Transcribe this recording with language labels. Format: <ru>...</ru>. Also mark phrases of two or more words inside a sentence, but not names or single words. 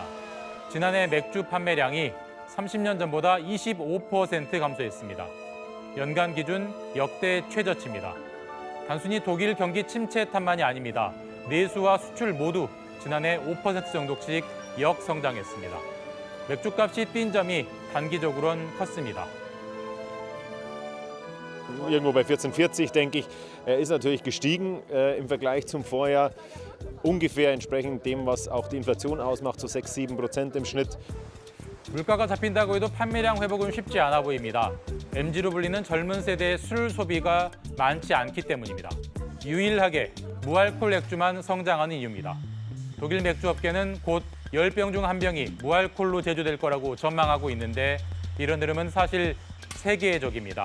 <ko>지난해 맥주 판매량이 30년 전보다 25% 감소했습니다. 연간 기준 역대 최저치입니다. 단순히 독일 경기 침체 탓만이 아닙니다. 내수와 수출 모두 지난해 5% 정도씩 역성장했습니다. 맥주값이 뛴 점이 단기적으로는 컸습니다.</ko> <de>Irgendwo bei 14,40 denke ich, ist natürlich gestiegen im Vergleich zum Vorjahr. Ungefähr entsprechend dem, was auch die Inflation ausmacht, so 6-7% im Schnitt.</de> <ko>물가가 잡힌다고 해도 판매량 회복은 쉽지 않아 보입니다. MZ로 불리는 젊은 세대의 술 소비가 많지 않기 때문입니다. 유일하게 무알콜 맥주만 성장하는 이유입니다. 독일 맥주 업계는 곧 10병 중 1병이 무알콜로 제조될 거라고 전망하고 있는데 이런 흐름은 사실 세계적입니다.</ko>